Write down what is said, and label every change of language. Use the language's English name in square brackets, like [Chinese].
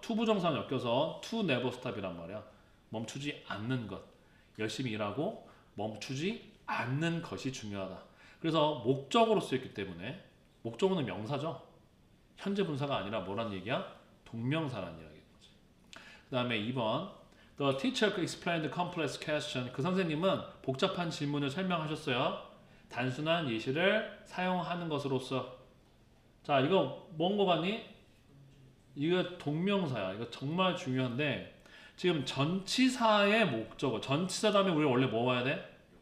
[Korean] 투부정사는 엮여서 [English] to never stop [Korean] 이란 말이야. 멈추지 않는 것. 열심히 일하고 멈추지 않는 것이 중요하다. 그래서 목적어로 쓰였기 때문에 목적어는 명사죠. 현재 분사가 아니라 뭐란 얘기야? 동명사란 이야기인 거지. 그 다음에 2번 [English] The teacher explained the complex question. [Korean] 그 선생님은 복잡한 질문을 설명하셨어요. 단순한 예시를 사용하는 것으로서. 자, 이거 뭔 거 같니? 이거 동명사야. 이거 정말 중요한데 지금 전치사의 목적어. 전치사 다음에 우리 원래 뭐 와야 돼?